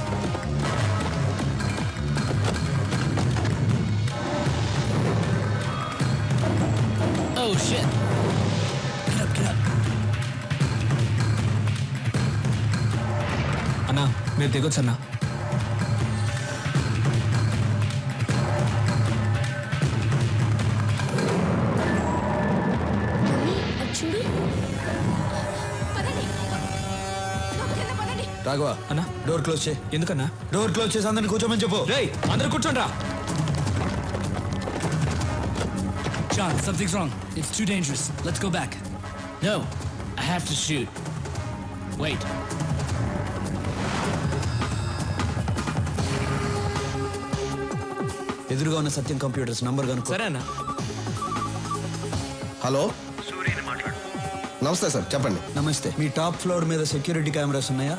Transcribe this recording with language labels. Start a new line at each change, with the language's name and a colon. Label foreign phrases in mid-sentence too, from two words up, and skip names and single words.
English: Oh shit. Get up, get up.
Telugu: అన్నా, మీరు దిగొచ్చు అన్నా. చూడు. రాఘవ అన్నా,
English: door close
Telugu: చేయి. ఎందుకన్నా?
English: door close
Telugu: చేసి అందరిని కూర్చోమని చెప్పు. రేయ్, అందరూ కూర్చోండ్రా.
English: John, something's wrong. It's too dangerous. Let's go back. No, I have to shoot. Wait.
Telugu: ఎదురుగా ఉన్న సత్యం కంప్యూటర్స్ నంబర్ కనుక్కో. సరే అన్నా. హలో, నమస్తే సార్, చెప్పండి. నమస్తే. మీ
English: top floor
Telugu: మీద
English: security cameras
Telugu: ఉన్నాయా?